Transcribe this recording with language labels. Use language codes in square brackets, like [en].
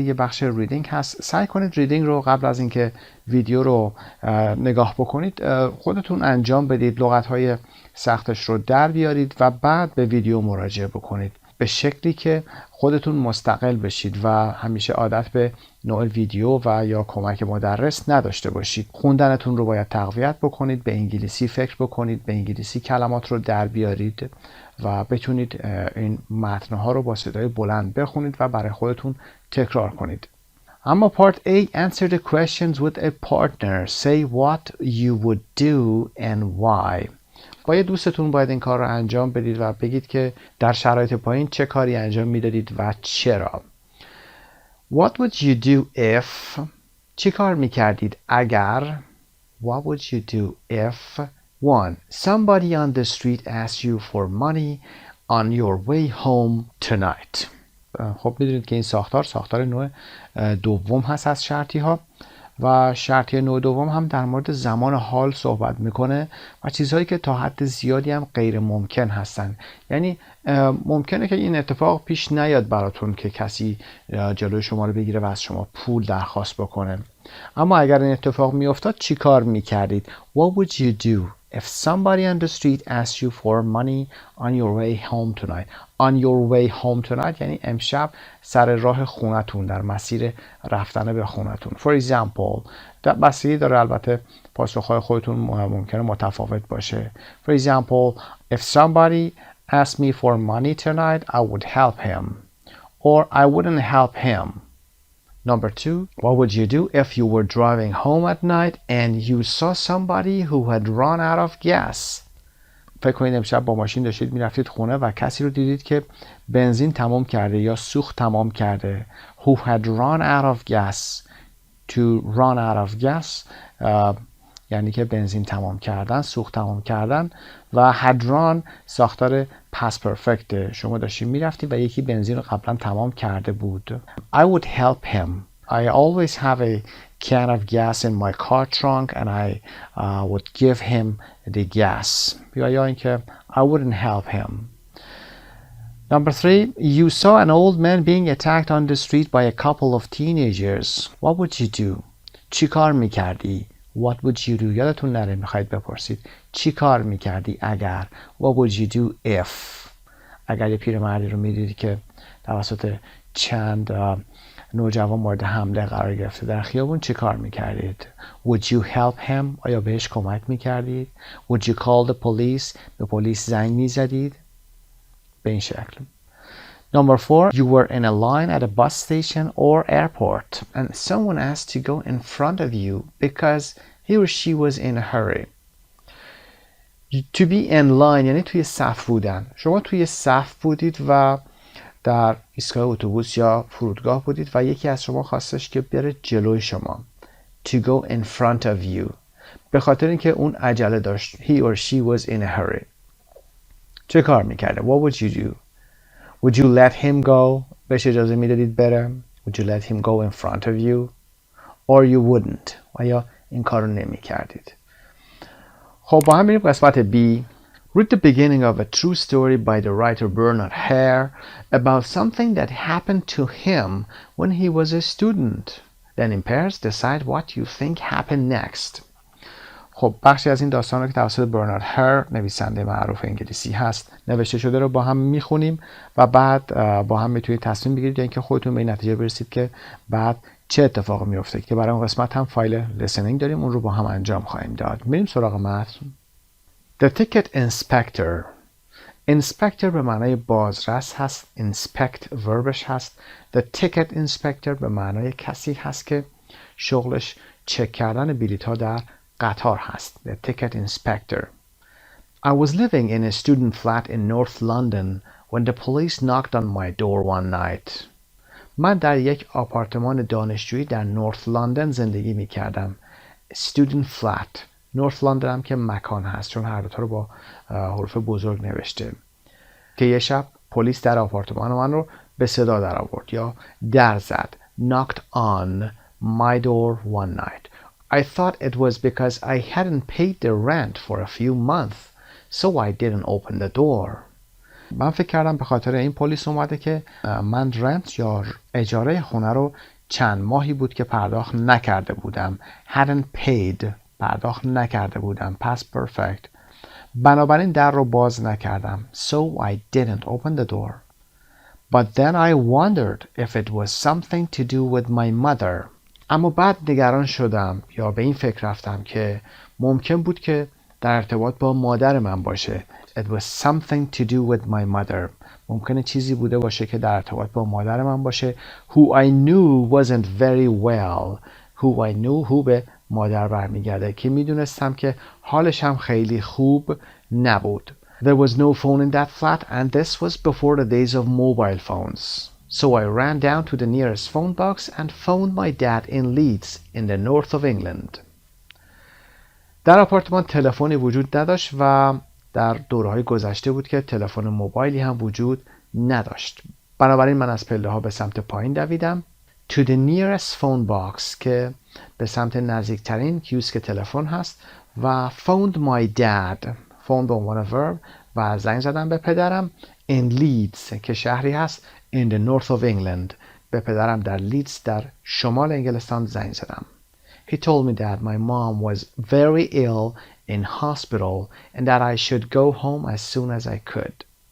[fa] یه بخش reading هست. سعی کنید reading رو قبل از اینکه ویدیو رو نگاه بکنید خودتون انجام بدید، لغت‌های سختش رو در بیارید و بعد به ویدیو مراجعه بکنید به شکلی که خودتون مستقل بشید و همیشه عادت به نوع ویدیو و یا کمک مدرس نداشته باشید. خوندنتون رو باید تقویت بکنید، به انگلیسی فکر بکنید، به انگلیسی کلمات رو در بیارید و بتونید این متن‌ها رو با صدای بلند بخونید و برای خودتون تکرار کنید. اما پارت [en] A answer the questions with a partner. Say what you would do and why. [fa] با یه دوستتون باید این کار رو انجام بدید و بگید که در شرایط پایین چه کاری انجام میدادید و چرا. [en] What would you do if؟ [fa] چی کار میکردید اگر؟ [en] What would you do if 1. Somebody on the street asked you for money on your way home tonight. [fa] خب میدونید که این ساختار نوع دوم هست از شرطی ها و شرطی نوع دوم هم در مورد زمان حال صحبت میکنه و چیزهایی که تا حد زیادی هم غیر ممکن هستن. یعنی ممکنه که این اتفاق پیش نیاد براتون که کسی جلوی شما رو بگیره و از شما پول درخواست بکنه، اما اگر این اتفاق میافتاد چی کار میکردید؟ [en] What would you do if somebody on the street asked you for money on your way home tonight? On your way home tonight [fa] یعنی امشب سر راه خونتون، در مسیر رفتن به خونتون. [en] For example، [fa] بستگی داره البته پاسخهای خودتون ممکنه متفاوت باشه. [en] For example, if somebody asked me for money tonight I would help him or I wouldn't help him. Number 2, what would you do if you were driving home at night and you saw somebody who had run out of gas? [fa] فکر کنید امشب با ماشین داشتید میرفتید خونه و کسی رو دیدید که بنزین تمام کرده یا سوخت تمام کرده. [en] Who had run out of gas. To run out of gas [fa] یعنی که بنزین تمام کردن، سوخت تمام کردن و had run ساختار past perfect. شما داشتید میرفتید و یکی بنزین رو قبلا تمام کرده بود. [en] I would help him. I always have a can of gas in my car trunk and I would give him the gas. [fa] یا اینکه [en] I wouldn't help him. Number 3, you saw an old man being attacked on the street by a couple of teenagers. What would you do? [fa] چی کار میکردی؟ [en] What would you do؟ [fa] یادتون نره میخواید بپرسید چی کار میکردی اگر. [en] What would you do if؟ [fa] اگر یه پیرمردی رو میدیدی که توسط چند نوجوان مورد حمله قرار گرفته در خیابون چی کار میکردید؟ [en] Would you help him؟ [fa] آیا بهش کمک میکردید؟ [en] Would you call the police؟ [fa] به پلیس زنگ میزدید؟ به این شکل. [en] Number 4, you were in a line at a bus station or airport and someone asked to go in front of you because he or she was in a hurry. To be in line [fa] یعنی توی صف بودن. شما توی صف بودید و در ایستگاه اتوبوس یا فرودگاه بودید و یکی از شما خواستش که بره جلوی شما. [en] To go in front of you. [fa] به خاطر اینکه اون عجله داشت. [en] He or she was in a hurry. [fa] چه کار میکرده؟ [en] What would you do? Would you let him go? [fa] بهش اجازه میدادید بره؟ [en] Would you let him go in front of you? Or you wouldn't? [fa] و یا این کار رو نمی کردید. خب با هم بریم قسمت B. [en] Read the beginning of a true story by the writer Bernard Hare about something that happened to him when he was a student. Then in pairs decide what you think happened next. [fa] خب بخشی از این داستان رو که توسط برنارد هر نویسنده معروف انگلیسی هست نوشته شده رو با هم میخونیم و بعد با هم میتونید تصمیم بگیرید اینکه خودتون به این نتیجه برسید که بعد چه اتفاقی میفته که برای اون قسمت هم فایل listening داریم اون رو با هم انجام خواهیم داد. میریم سراغ متن. [en] The ticket inspector. [fa] inspector به معنای بازرس هست. inspect وربش هست. [en] The ticket inspector [fa] به معنای کسی هست که شغلش چک کردن بلیط ها در قطار هست. [en] The ticket inspector. I was living in a student flat in North London when the police knocked on my door one night. [fa] من در یک آپارتمان دانشجویی در نورث لندن زندگی می کردم. [en] Student flat. [fa] نورث لندن هم که مکان هست چون هر دوتا رو با حروف بزرگ نوشته. که یه شب پلیس در آپارتمان من رو به صدا در آورد یا در زد. [en] Knocked on my door one night. I thought it was because I hadn't paid the rent for a few months, so I didn't open the door. [fa] من فکر کردم به خاطر این پلیس اومده که من رنت یا اجاره خونه رو چند ماهی بود که پرداخت نکرده بودم. [en] hadn't paid [fa] پرداخت نکرده بودم. [en] past perfect. [fa] بنابراین در رو باز نکردم. [en] so I didn't open the door. But then I wondered if it was something to do with my mother. [fa] اما بعد نگران شدم یا به این فکر رفتم که ممکن بود که در ارتباط با مادر من باشه. [en] It was something to do with my mother. [fa] ممکنه چیزی بوده باشه که در ارتباط با مادر من باشه. [en] Who I knew wasn't very well. Who I knew [fa] who به مادر برمیگرده که میدونستم که حالش هم خیلی خوب نبود. [en] There was no phone in that flat and this was before the days of mobile phones. So I ran down to the nearest phone box and phoned my dad in Leeds in the north of England. [fa] در آپارتمان تلفنی وجود نداشت و در دوره‌های گذشته بود که تلفن موبایلی هم وجود نداشت. بنابراین من از پله‌ها به سمت پایین دویدم. [en] To the nearest phone box [fa] که به سمت نزدیکترین کیوسک تلفن هست و [en] phoned my dad. [fa] phone به عنوان verb و زنگ زدم به پدرم. [en] In Leeds [fa] که شهری هست [en] in the north of England. [fa] به پدرم در لیدز در شمال انگلستان زنگ زدم. [en] He told me that my mom was very ill in hospital and that I should go home as soon as I could.